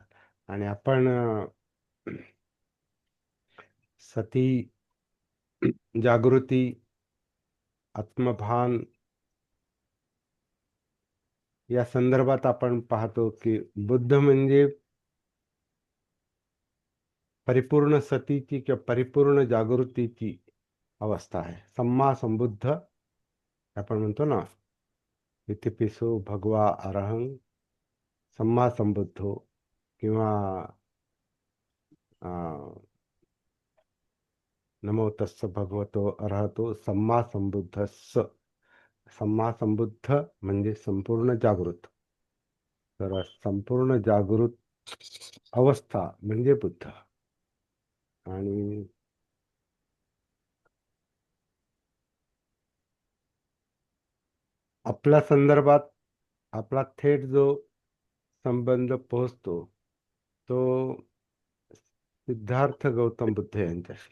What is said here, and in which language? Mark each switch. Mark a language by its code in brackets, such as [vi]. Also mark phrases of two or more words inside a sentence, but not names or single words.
[mr] आणि आपण सती, जागृती, आत्मभान या संदर्भात आपण पाहतो की बुद्ध म्हणजे परिपूर्ण सतीची किंवा परिपूर्ण जागृतीची अवस्था आहे. [pi] सम्मा संबुद्ध [mr] आपण म्हणतो ना, [pi] इतिपिसो भगवा अरहं सम्मा संबुद्धो, किंवा नमो तस्स भगवतो अरहतो सम्मा संबुद्धस्स. सम्मा संबुद्ध [mr] म्हणजे संपूर्ण जागृत. तर संपूर्ण जागृत अवस्था म्हणजे बुद्ध. आणि आपल्या संदर्भात आपला थेट जो संबंध पोहोचतो तो सिद्धार्थ गौतम बुद्ध यांच्याशी.